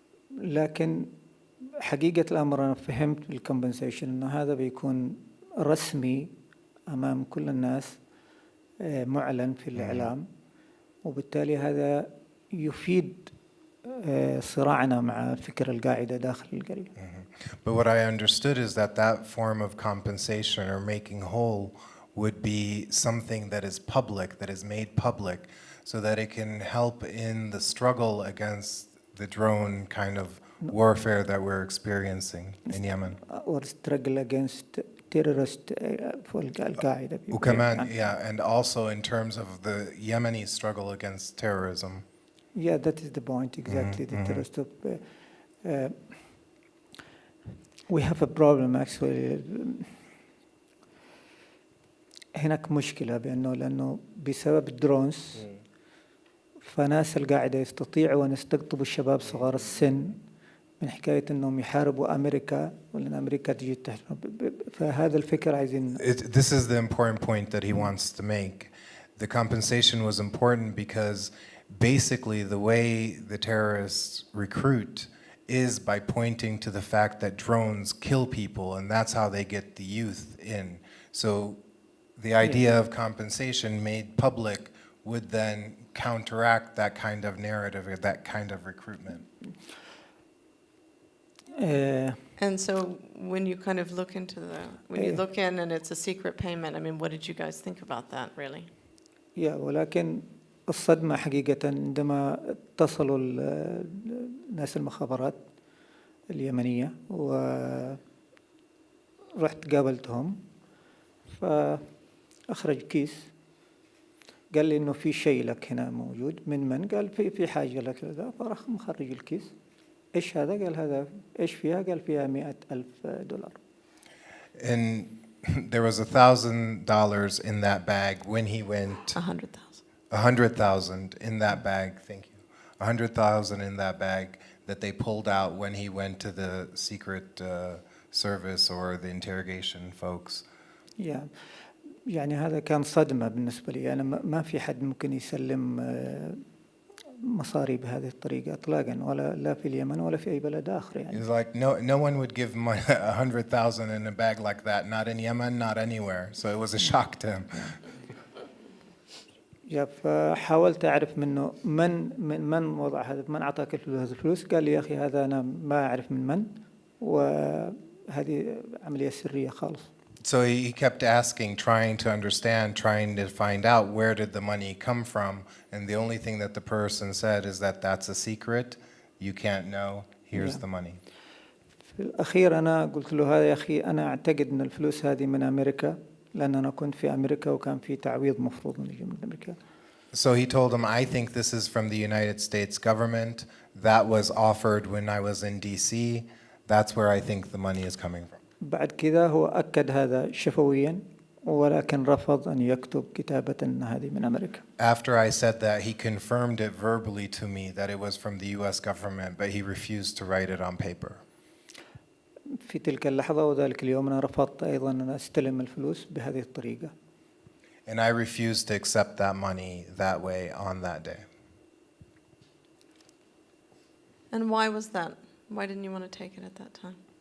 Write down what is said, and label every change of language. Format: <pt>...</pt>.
<ar>لكن حقيقة الأمر أنا فهمت بالcompensation إنه هذا بيكون رسمي أمام كل الناس معلن في الإعلام وبالتالي هذا يفيد صراعنا مع فكر القاعدة داخل القرية.</ar> <en>But what I understood is that form of compensation or making whole would be something that is public, that is made public, so that it can help in the struggle against the drone kind of warfare that we're experiencing in Yemen. Or struggle against terrorist al-Qaeda. And also in terms of the Yemeni struggle against terrorism. Yeah, that is the point exactly. The terrorist. We have a problem actually.</en> <ar>هناك مشكلة لأنه بسبب الدرونز فناس القاعدة يستطيعوا أن يستقطبوا الشباب صغار السن من حكاية أنهم يحاربوا أمريكا ولأن أمريكا تجي تحت فهذا الفكر عايزين.</ar> <en>This is the important point that he wants to make. The compensation was important because basically the way the terrorists recruit is by pointing to the fact that drones kill people, and that's how they get the youth in. So the idea of compensation made public would then counteract that kind of narrative or that kind of recruitment. And so when you kind of look into when you look in and it's a secret payment, I mean, what did you guys think about that, really?</en> <ar>ولكن الصدمة حقيقة عندما اتصلوا ناس المخابرات اليمنية ورحت قابلتهم فأخرج كيس قال لي إنه في شيء لك هنا موجود من قال في حاجة لك كذا فراح مخرج الكيس إيش هذا قال هذا إيش فيها قال فيها $100,000</ar> <en>And there was $1,000 in that bag when he went. 100,000. 100,000 in that bag, thank you. 100,000 in that bag that they pulled out when he went to the secret service or the interrogation folks.</en> <ar>يعني هذا كان صدمة بالنسبة لي أنا ما في حد ممكن يسلم مصاري بهذه الطريقة إطلاقا ولا لا في اليمن ولا في أي بلد آخر يعني.</ar> <en>It's like no one would give 100,000 in a bag like that, not in Yemen, not anywhere. So it was a shock to him.</en> <ar>فحاولت أعرف منه من وضع هذا من أعطاك الفلوس قال لي يا أخي هذا أنا ما أعرف من وهذه عملية سرية خالص.</ar> <en>So he kept asking, trying to understand, trying to find out where did the money come from, and the only thing that the person said is that that's a secret, you can't know, here's the money.</en> <ar>في الأخير أنا قلت له هذا يا أخي أنا أعتقد أن الفلوس هذه من أمريكا لأن أنا كنت في أمريكا وكان في تعويض مفروض أن يجي من أمريكا.</ar> <en>So he told him, I think this is from the United States government. That was offered when I was in DC. That's where I think the money is coming from.</en> <ar>بعد كذا هو أكد هذا شفويا ولكن رفض أن يكتب كتابة أن هذه من أمريكا.</ar> <en>After I said that, he confirmed it verbally to me that it was from the US government, but he refused to write it on paper.</en> <ar>في تلك اللحظة وذلك اليوم أنا رفضت أيضا أن أستلم الفلوس بهذه الطريقة.</ar> <en>And I refused to accept that money that way on that day. And why was that? Why didn't you want to take it at that time?</en>